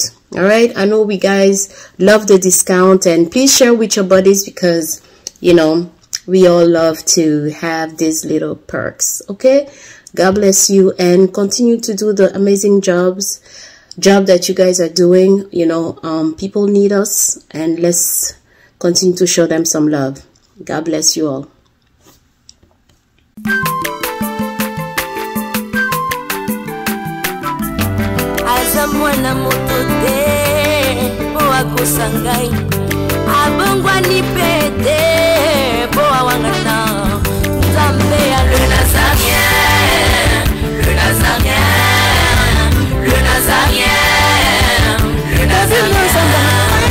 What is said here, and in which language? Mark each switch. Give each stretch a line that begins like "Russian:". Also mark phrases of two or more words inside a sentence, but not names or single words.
English: All right, I know we guys love the discount, and please share with your buddies because, you know, we all love to have these little perks. Okay, God bless you, and continue to do the amazing job that you guys are doing. You know, people need us, and let's continue to show them some love. God bless you all.
Lingala: Mwana moto te po akosangai abongwa ni pete po awangana Nzambe ya le Nazarien, le Nazarien, le Nazarien, le Nazarien.